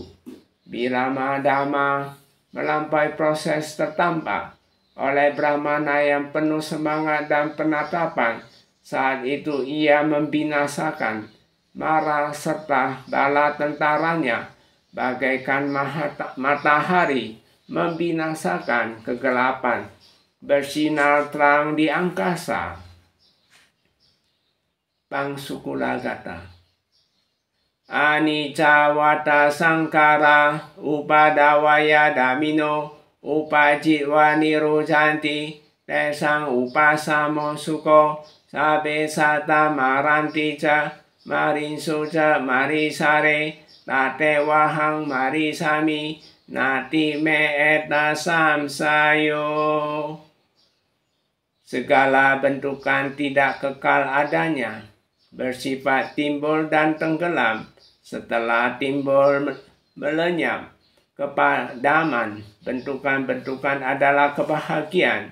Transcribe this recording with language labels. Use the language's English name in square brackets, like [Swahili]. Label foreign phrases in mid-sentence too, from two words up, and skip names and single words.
[Indonesian] Bila Dhamma melampaui proses tertampak oleh Brahmana yang penuh semangat dan penatapan, saat itu ia membinasakan Mara serta bala tentaranya bagaikan matahari membinasakan kegelapan, bersinar terang di angkasa. Pangsukulagata. [Pali] Anicca wata sangkara upadawaya damino upajitwa nirujanti tesang upasamo suko sabe sata maranti ca marinsu ca marisare tate wahang marisami nati me eta samsayo. [Indonesian] Segala bentukan tidak kekal adanya, bersifat timbul dan tenggelam. Setelah timbul melenyap kepadaman, bentukan-bentukan adalah kebahagiaan.